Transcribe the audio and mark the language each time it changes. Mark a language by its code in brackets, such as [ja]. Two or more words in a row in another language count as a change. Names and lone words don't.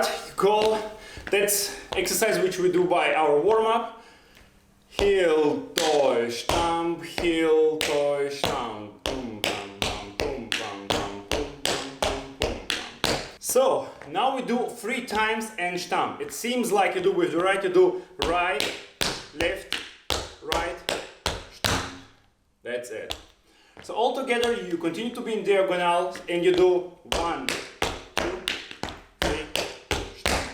[en] you call, that's exercise which we do by our warm-up. Heel, toe, stamp, heel, toe, stamp. Boom, bam, bam, boom, bam, bam, boom, bam, bam, boom, bam. So, now we do 3 times and stamp. It seems like you do with the right, you do right, left, right, stamp. That's it. So all together you continue to be in diagonal and you do 1, 2, 3, stamp.